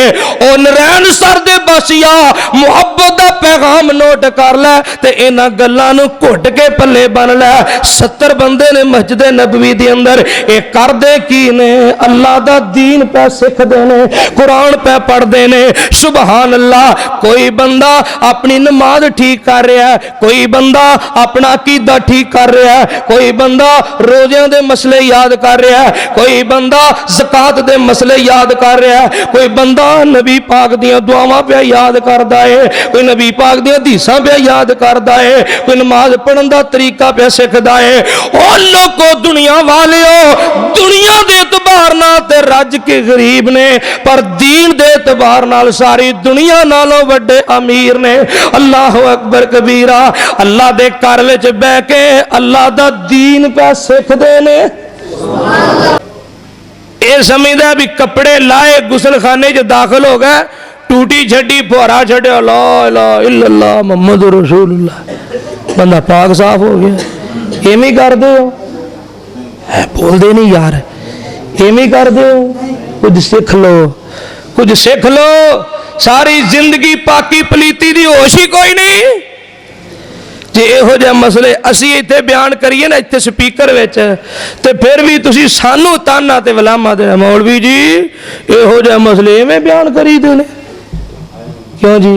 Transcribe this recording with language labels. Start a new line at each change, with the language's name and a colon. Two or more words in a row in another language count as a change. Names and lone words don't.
Punjabi: او نرین سر دے بسیا محبت دا پیغام نوٹ کر لے تے انہاں گلاں نوں گھٹ کے پلے بن لے. 70 بندے نے مسجد نبوی دے اندر، یہ کردے کی نے، اللہ دا دین پئے سکھدے نے، قرآن پئے پڑھدے نے.
Arabic: سبحان الله.
Urdu: کوئی بندہ اپنی نماز ٹھیک کر رہا ہے, کوئی بندہ اپنا عقیدہ ٹھیک کر رہا ہے,
Punjabi: کوئی بندہ روزیاں دے مسئلے یاد کر رہا ہے، کوئی بندہ زکات دے مسئلے یاد کر رہا ہے، کوئی بندہ نبی پاک دیاں دعاواں پئے یاد کردا ہے، کوئی نبی پاک دیاں حدیثاں پئے یاد کردا ہے، کوئی نماز پڑھن دا طریقہ پئے سکھدا ہے. او لوکو دنیا والیو، دنیا دے اعتبار نال تے رج کے غریب نے، پر دین دے اعتبار نال ساری دنیا نالوں وڈے امیر نے.
Arabic: الله أكبر كبيرا.
Punjabi: اللہ دے گھر وچ بیٹھ کے اللہ دا دین پئے سکھدے نے. یہ سمجھدا بھی کپڑے لاہے غسل خانے چ داخل ہو گئے، ٹوٹی چھڈی فوارہ چھڈیا,
Arabic: لا إله إلا الله محمد رسول الله,
Urdu: بندہ پاک صاف ہو گیا.
Punjabi: ایویں کردے ہو,
Urdu: بولتے نہیں یار,
Punjabi: ایویں کردے ہو.
Urdu: کچھ سیکھ لو، کچھ سیکھ لو.
Punjabi: ساری زندگی پاکی پلیتی دی ہوش ہی کوئی نہیں. جے ایہو جہے مسئلے اسی ایتھے بیان کریے نا ایتھے سپیکر وچ، تے فیر بھی تسی سانوں طعنہ تے ولاما دینا، مولوی جی ایہو جہے مسئلے ایویں بیان کری دے نے، کیوں جی?